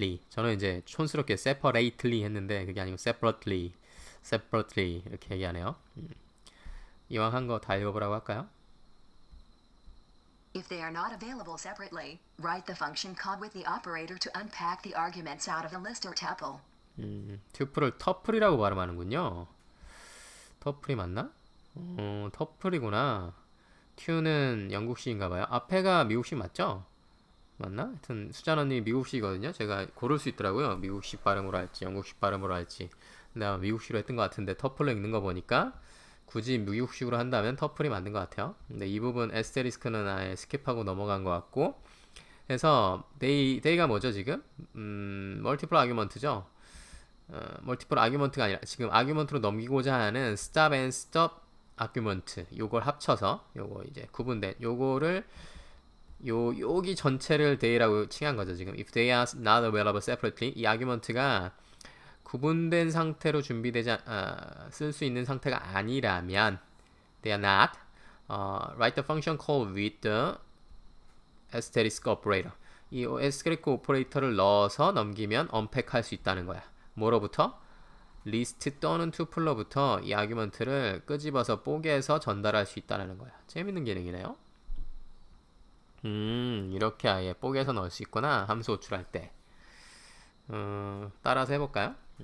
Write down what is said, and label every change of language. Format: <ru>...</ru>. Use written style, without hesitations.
<ko>저는 이제 촌스럽게 separately 했는데 그게 아니고 separately 이렇게 얘기하네요. 이왕 한 거 다 읽어보라고 할까요?</ko> <en>If they are not available separately, write the function called with the operator to unpack the arguments out of the list or tuple.</en> <ko>튜플을 터플이라고 발음하는군요. 터플이 맞나? 터플이구나. 튜는 영국식인가봐요. 앞에가 미국식 맞죠? 맞나? 하여튼 수잔 언니 미국식이거든요. 제가 고를 수 있더라고요. 미국식 발음으로 할지 영국식 발음으로 할지. 내가 미국식으로 했던 것 같은데 터플로 읽는 거 보니까 굳이 미국식으로 한다면 터플이 맞는 것 같아요. 근데 이 부분 에스테리스크는 아예 스킵하고 넘어간 것 같고 해서 they가 뭐죠 지금? 멀티플 아규먼트죠. 멀티플 아규먼트가 아니라 지금 아규먼트로 넘기고자 하는 stop and stop 아규먼트 요걸 합쳐서 요거 이제 구분된 요거를 여기 전체를 they라고 칭한 거죠 지금.</ko> <en>If they are not available separately</en> <ko>이 아규먼트가 구분된 상태로 준비되지 쓸 수 있는 상태가 아니라면</ko> <en>they are not write the function call with the asterisk operator</en> <ko>이 asterisk 오퍼레이터를 넣어서 넘기면</ko> <en>unpack</en> <ko>할 수 있다는 거야. 뭐로부터? 리스트 또는 투플로부터 이 아규먼트를 끄집어서 뽀개서 전달할 수 있다는 거야. 재밌는 기능이네요. 이렇게 아예 뽀개서 넣을 수 있구나. 함수 호출할 때. 따라서 해볼까요?</ko>